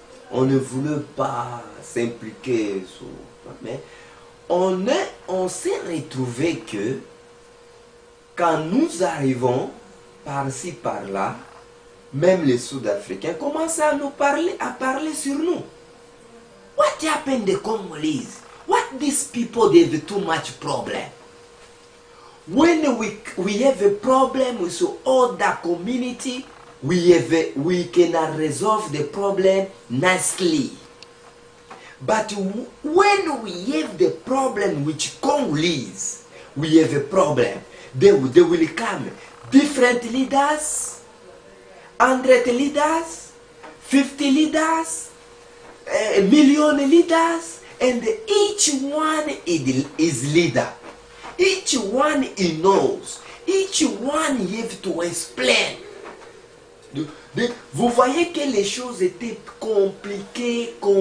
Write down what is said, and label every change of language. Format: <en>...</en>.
<fr>On ne voulait pas s'impliquer, mais on s'est retrouvé que quand nous arrivons par-ci, par-là, même les Sud-Africains commencent à nous parler, sur nous.</fr> <en>What happened to the Congolese? What these people, they have too much problem. When we have a problem with other community, we cannot resolve the problem nicely. But when we have the problem with Congolese, we have a problem. They will come. Different leaders, 100 leaders, 50 leaders, a million leaders, and each one is leader. Each one he knows. Each one you have to explain.</en> <fr>Vous voyez que les choses étaient compliquées.</fr>